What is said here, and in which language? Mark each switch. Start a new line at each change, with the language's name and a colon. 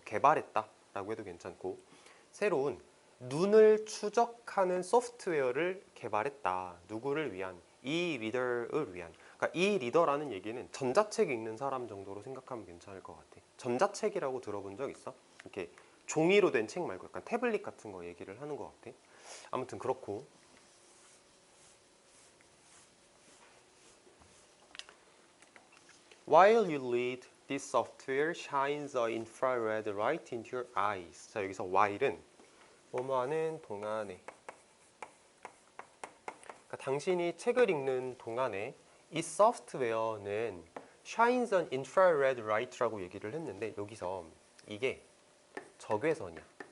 Korean: 뭐 개발했다라고 해도 괜찮고, 새로운 눈을 추적하는 소프트웨어를 개발했다. 누구를 위한? 이 리더를 위한. 그러니까 이 리더라는 얘기는 전자책 읽는 사람 정도로 생각하면 괜찮을 것 같아. 전자책이라고 들어본 적 있어? 이렇게 종이로 된 책 말고 약간 태블릿 같은 거 얘기를 하는 것 같아. 아무튼 그렇고,
English: While you read, this software shines a infrared light into your eyes.
Korean: 자, 여기서 while은 뭐뭐하는 동안에, 그러니까 당신이 책을 읽는 동안에 이 소프트웨어는
English: shines an infrared light
Korean: 라고 얘기를 했는데, 여기서 이게 적외선이야.